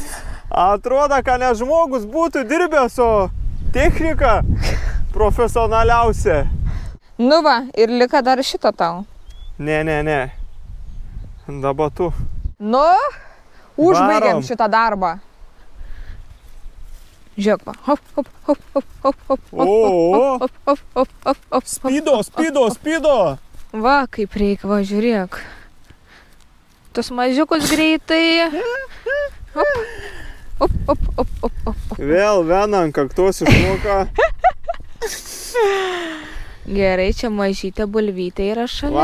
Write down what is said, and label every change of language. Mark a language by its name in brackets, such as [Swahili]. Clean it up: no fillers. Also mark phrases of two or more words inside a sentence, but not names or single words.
[Lithuanian] Atrodo, kad ne žmogus būtų dirbęs, o technika profesionaliausia. Nu va, ir lika dar šito tau. Ne. Dabar tu. Nu, užbaigiam šitą darbą. Žiūrėk va. Hop, hop, hop, hop, hop, hop, O, hop, hop, hop, hop, hop. Spido. Va, kaip reikia, va, žiūrėk. Tus mažiukus greitai. Hop, hop, hop, hop, hop, hop. Vėl viena ant kaktos išmoka. Gerai, čia mažytė bulvytė yra šalia.